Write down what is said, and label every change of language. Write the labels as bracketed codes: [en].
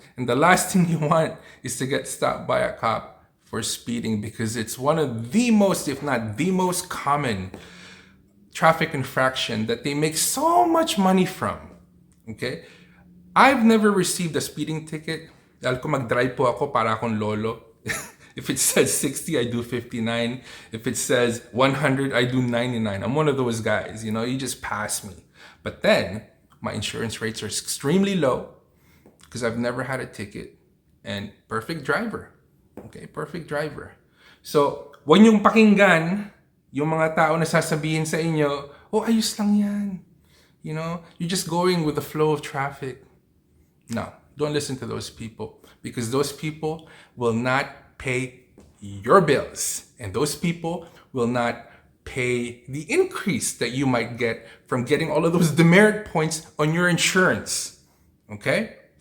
[en] And the last thing you want is to get stopped by a cop for speeding because it's one of the most, if not the most common traffic infraction that they make so much money from. Okay? I've never received a speeding ticket. [tl] Dahil ko mag-drive po ako para akong lolo. [en] If it says 60, I do 59. If it says 100, I do 99. I'm one of those guys, you just pass me. But then, my insurance rates are extremely low because I've never had a ticket. And perfect driver. Okay, perfect driver. [tl] So, huwag niyong pakinggan yung mga tao na sasabihin sa inyo, oh, ayos lang yan. [en] You're just going with the flow of traffic. No. Don't listen to those people because those people will not pay your bills and those people will not pay the increase that you might get from getting all of those demerit points on your insurance. Okay?